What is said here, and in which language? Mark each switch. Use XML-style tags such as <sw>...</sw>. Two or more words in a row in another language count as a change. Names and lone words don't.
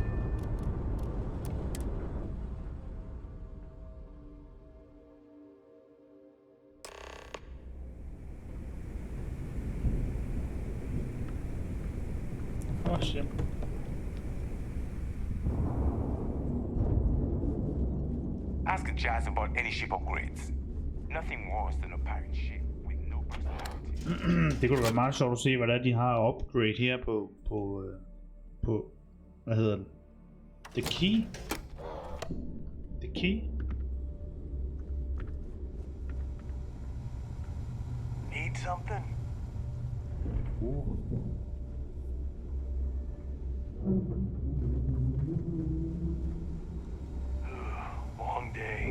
<en>Oh shit. Ask Jazz about any ship upgrades. Nothing worse than a pirate ship with no personality.</en> <da>Det kunne da være meget sjovt at se, hvad der er, de har upgrade her på hvad hedder det?</da> <en>The key? The key? Need something? Long day.</en>